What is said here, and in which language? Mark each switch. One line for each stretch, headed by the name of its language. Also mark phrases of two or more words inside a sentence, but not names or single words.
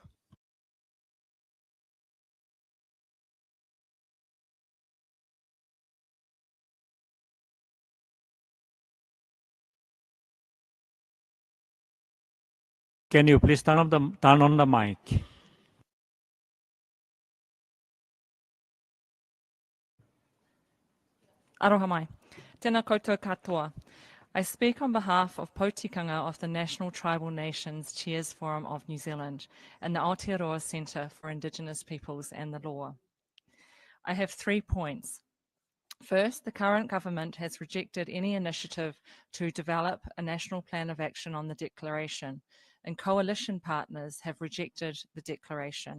English: Can you please turn on the mic?
Māori: Aroha mai. Tēnā koutou katoa.
English: I speak on behalf of Potikanga of the National Tribal Nations Chairs Forum of New Zealand and the Aotearoa Centre for Indigenous Peoples and the Law. I have 3 points. First, the current government has rejected any initiative to develop a national plan of action on the declaration, and coalition partners have rejected the declaration.